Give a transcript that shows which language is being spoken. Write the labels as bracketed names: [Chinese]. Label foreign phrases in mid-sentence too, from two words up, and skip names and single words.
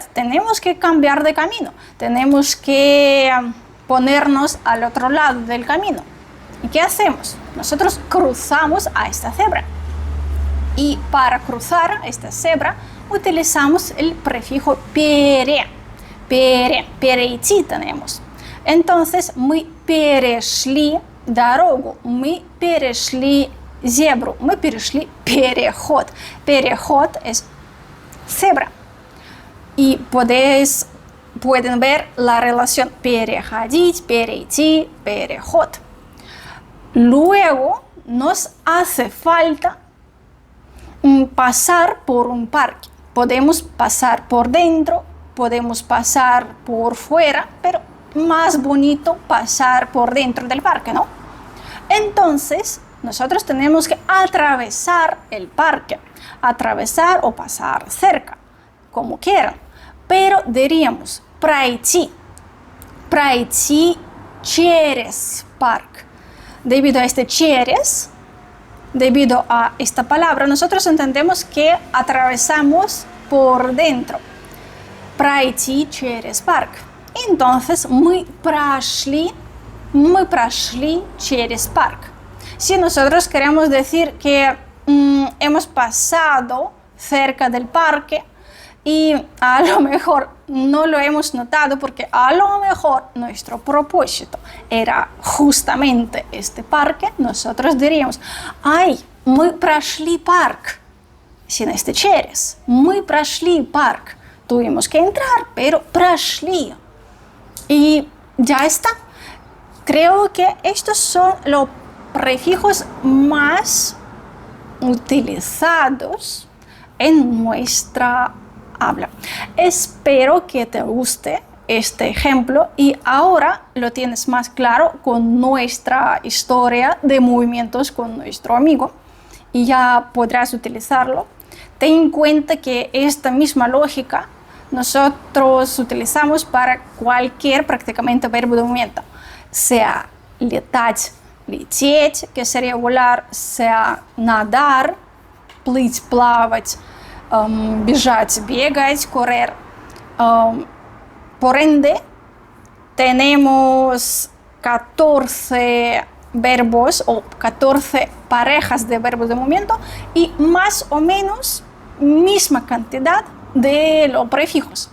[Spanish] Tenemos que cambiar de camino. Tenemos que ponernos al otro lado del camino. ¿Y qué hacemos? Nosotros cruzamos a esta cebra. Y para cruzar esta cebra utilizamos el prefijo перейти tenemos. Entonces, [Russian] мы перешли дорогу, мы перешли зебру, мы перешли переход. [Spanish] Переход es cebra. Y pueden ver la relación [Russian] переходить, перейти, переход. [Spanish] Luego nos hace falta pasar por un parque. Podemos pasar por dentro, podemos pasar por fuera, pero más bonito pasar por dentro del parque, ¿no? Entonces, nosotros tenemos que atravesar el parque, atravesar o pasar cerca, como quieran, pero diríamos [Russian] пройти через парк. [Spanish] Debido a este через, debido a esta palabra, nosotros entendemos que atravesamos por dentro. [Russian] Пройти через парк. Entonces, мы прошли через парк. [Spanish] Si nosotros queremos decir que hemos pasado cerca del parque, Y a lo mejor no lo hemos notado porque a lo mejor nuestro propósito era justamente este parque. Nosotros diríamos, ay, [Russian] мы прошли парк [Spanish] sin este [Russian] через, мы прошли парк. [Spanish] Tuvimos que entrar, pero прошли. Y ya está. Creo que estos son los prefijos más utilizados en nuestra habla. Espero que te guste este ejemplo y ahora lo tienes más claro con nuestra historia de movimientos con nuestro amigo y ya podrás utilizarlo. Ten en cuenta que esta misma lógica nosotros utilizamos para cualquier prácticamente verbo de movimiento, sea [Russian] летать, лететь, [Spanish] que sería volar, sea nadar, [Russian] плыть, плавать, бежать, бегать, [Spanish] correr. Por ende, tenemos 14 verbos o 14 parejas de verbos de movimiento y más o menos misma cantidad de los prefijos.